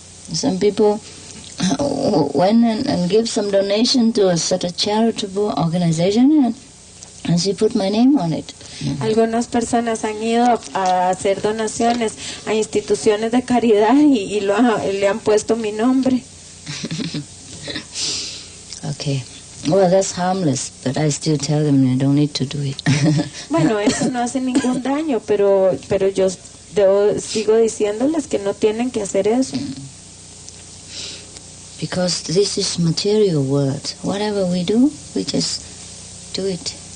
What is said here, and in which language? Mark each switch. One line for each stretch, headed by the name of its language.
English: Some people went and give some donation to a sort of charitable organization, and she put my name on it.
Spanish: Algunas personas han ido a hacer donaciones a instituciones de caridad y le han puesto mi nombre.
English: Okay. Well, that's harmless, but I still tell them they don't need to do it.
Spanish: Bueno, eso no hace ningún daño, pero yo sigo diciéndoles que no tienen que hacer eso.
English: Because this is material world. Whatever we do, we just do it.